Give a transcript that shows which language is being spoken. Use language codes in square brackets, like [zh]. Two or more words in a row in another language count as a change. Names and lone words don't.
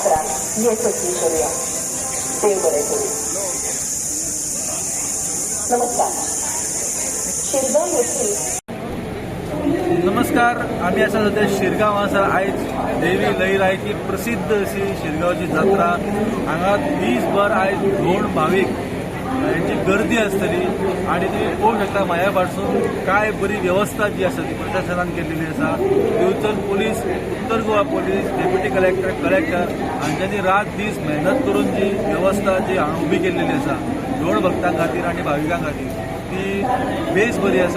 [mr] जात्रा यशस्वी करूया. देव बरे करू. नमस्कार. शिरगाव येथील [kok] नमस्कार. आम्ही असा सध्या शिरगांव आसा. आयज देवी लईरायची प्रसिद्ध अशी शिरगांवची जात्रा. हांगा दीसभर आयज दोन भाविक यांची गर्दी आसतली आणि तुम्ही पळोवंक शकता म्हाज्या फाटसून काय बरी व्यवस्था जी आसा ती प्रशासनान केल्लेली आसा. दिवचल पोलीस, उत्तर गोवा पोलीस, डेप्युटी कलेक्टर हांच्यांनी रात दीस मेहनत करून जी व्यवस्था जी हांगा उबी केल्लेली आसा दोन भक्तां खातीर आनी भाविकां खातीर ती बेस बरी आसा.